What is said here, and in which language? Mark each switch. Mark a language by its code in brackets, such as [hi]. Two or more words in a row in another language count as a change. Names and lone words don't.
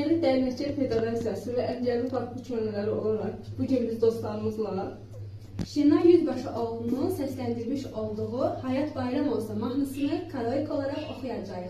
[az] Dəyənəkçi Federasiyası və Əngəlli Farklı Könülləri olaraq bugün biz dostlarımızla [tr] Şenay Yüzbaşı oğlunun seslendirmiş olduğu Hayat Bayram Olsa mahnısını karaoke olarak okuyacağız.